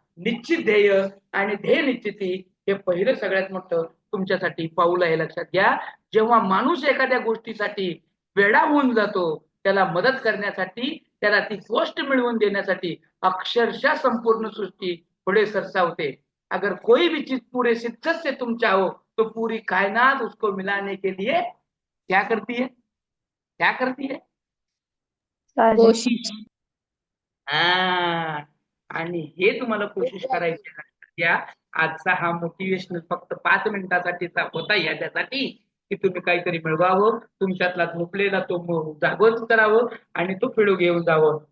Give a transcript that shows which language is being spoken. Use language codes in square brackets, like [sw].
[mr] निश्चित ध्येय आणि ध्येय निश्चिती हे पहिलं सगळ्यात मोठं तुमच्यासाठी पाऊल आहे, लक्षात घ्या. जेव्हा माणूस एखाद्या गोष्टीसाठी वेडा होऊन जातो त्याला मदत करण्यासाठी, त्याला ती गोष्ट मिळवून देण्यासाठी अक्षरशः संपूर्ण सृष्टी पुढे सरसावते. [hi] अगर कोई भी चीज पूरे शिद्दत से तुम चाहो तो पूरी कायनात उसको मिलाने के लिए क्या करती है, क्या करती है. कोशिश. [mr] हा, आणि हे तुम्हाला कोशिश करायची आहे. आजचा हा मोटिवेशनल फक्त 5 मिनिटासाठीचा होता याच्यासाठी की तुम्ही काहीतरी मिळवावं, तुमच्यातला झोपलेला तो जागृत करावं आणि तो पिढू घेऊन जावं.